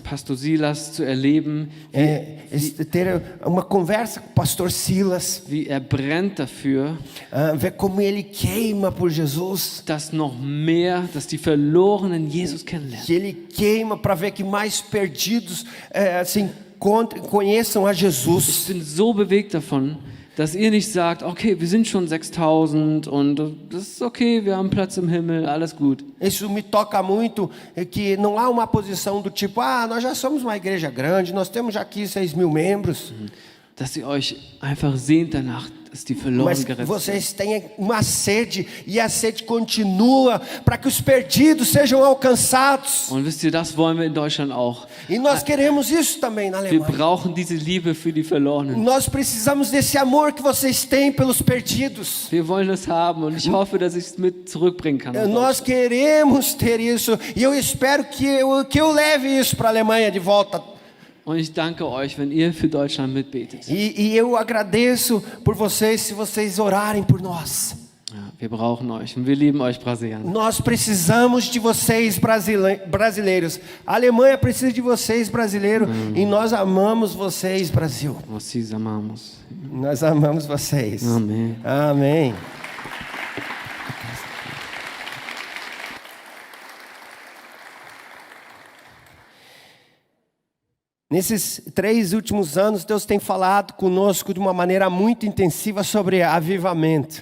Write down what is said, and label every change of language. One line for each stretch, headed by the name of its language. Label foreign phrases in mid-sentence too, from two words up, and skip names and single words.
German: Pastor Silas zu erleben,
Portuguese: ter uma conversa com o pastor Silas.
German: wie brennt dafür,
Portuguese: ver como ele queima por Jesus.
German: dass noch mehr, dass die Verlorenen Jesus kennenlernen.
Portuguese: Que ele queima para ver que mais perdidos se encontrem, conheçam a
German: Ich
Portuguese: Jesus.
German: bin so bewegt davon, dass ihr nicht sagt, okay, wir sind schon 6000 und das ist okay, wir haben Platz im Himmel, alles gut.
Portuguese: Isso me toca muito, que não há uma posição do tipo, nós já somos uma igreja grande, nós temos já aqui 6.000 membros.
German: Dass ihr euch einfach sehnt danach, dass die Verlorenen
Portuguese: Mas
German: gerettet sind.
Portuguese: vocês têm uma sede, e a sede continua para que os perdidos sejam alcançados.
German: Und wisst ihr, das wollen wir in Deutschland auch.
Portuguese: E nós queremos isso também na
German: Wir
Portuguese: Alemanha.
German: brauchen diese Liebe für die Verlorenen.
Portuguese: Nós precisamos desse amor que vocês têm pelos perdidos.
German: Wir wollen das haben und ich hoffe, dass ich es mit zurückbringen kann. nach
Portuguese: Nós queremos ter isso, e eu espero que eu leve isso para a Alemanha de volta.
German: Und ich danke euch, wenn ihr für Deutschland mitbetet.
Portuguese: E eu agradeço por vocês se vocês orarem por nós.
German: Ja, wir brauchen euch und wir lieben euch Brasilianer.
Portuguese: Nós precisamos de vocês brasileiros. A Alemanha precisa de vocês brasileiros e nós amamos vocês, Brasil. Nós amamos. Nós amamos vocês. Amém. Amém. Nesses 3 últimos anos, Deus tem falado conosco de uma maneira muito intensiva sobre avivamento.